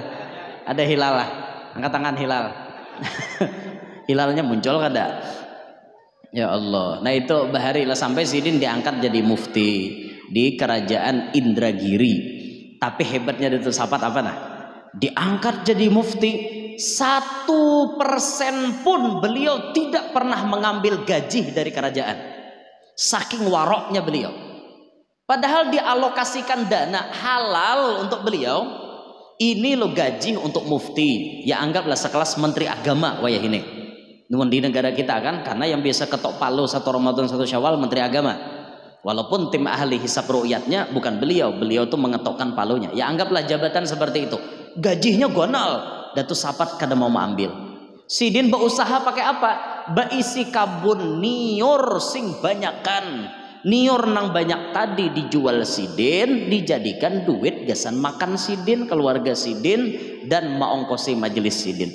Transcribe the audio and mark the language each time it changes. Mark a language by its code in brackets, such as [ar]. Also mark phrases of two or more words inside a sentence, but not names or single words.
[id] Ada hilal lah. Angkat tangan hilal. Hilalnya muncul kada? Ya Allah. Nah itu bahari lah sampai Sidin diangkat jadi mufti di kerajaan Indragiri. Tapi hebatnya Datu Sapat apa nah? Diangkat jadi mufti 1% pun beliau tidak pernah mengambil gaji dari kerajaan. Saking waroknya beliau. Padahal dialokasikan dana halal untuk beliau. Ini lo gaji untuk mufti. Ya anggaplah sekelas menteri agama [bjn] wayah ini. [id] Namun di negara kita kan, karena yang biasa ketok palu 1 Ramadan 1 Syawal menteri agama. Walaupun tim ahli hisab ru'yatnya bukan beliau. Beliau tuh mengetokkan palunya. Ya anggaplah jabatan seperti itu. Gajinya gonal. Datu Sapat kada mau mengambil. Sidin berusaha pakai apa? [bjn] Baisi kabun niur sing banyakan. Niur nang banyak tadi dijual sidin, dijadikan duit gasan makan sidin, keluarga sidin, dan maongkosi majelis sidin.